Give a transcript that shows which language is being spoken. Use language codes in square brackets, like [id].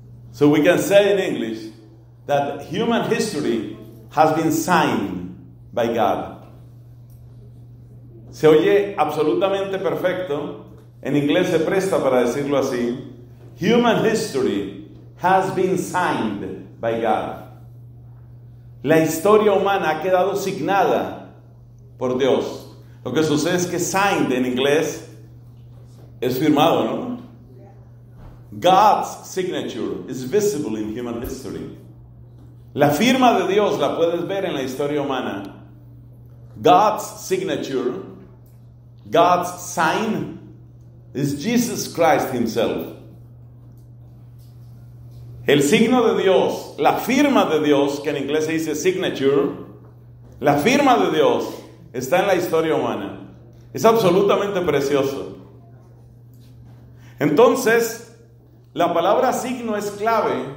[en] So we can say in English that human history has been signed by God. [es] Se oye absolutamente perfecto. En inglés se presta para decirlo así. [en] Human history has been signed by God. [es] La historia humana ha quedado signada por Dios. Lo que sucede es que signed en inglés es firmado, ¿no? [en] God's signature is visible in human history. [es] La firma de Dios la puedes ver en la historia humana. [en] God's signature, God's sign, is Jesus Christ himself. [es] El signo de Dios, la firma de Dios, que en inglés se dice signature, la firma de Dios está en la historia humana. Es absolutamente precioso. Entonces, la palabra signo es clave.